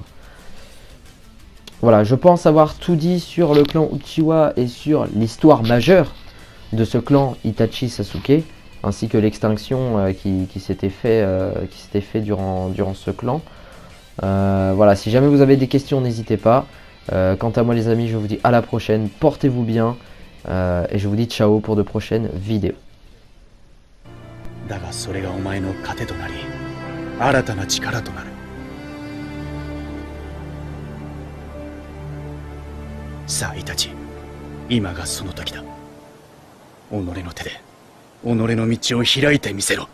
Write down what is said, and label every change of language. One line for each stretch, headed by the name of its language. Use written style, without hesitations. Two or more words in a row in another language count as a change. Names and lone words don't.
French: Voilà, je pense avoir tout dit sur le clan Uchiwa et sur l'histoire majeure de ce clan Itachi Sasuke, ainsi que l'extinction qui s'était fait durant ce clan. Voilà, si jamais vous avez des questions, n'hésitez pas. Quant à moi les amis, je vous dis à la prochaine, portez-vous bien, et je vous dis ciao pour de prochaines vidéos.
Japanese: だがそれがお前の糧となり、新たな力となる。さあイタチ、今がその時だ。己の手で己の道を開いてみせろ。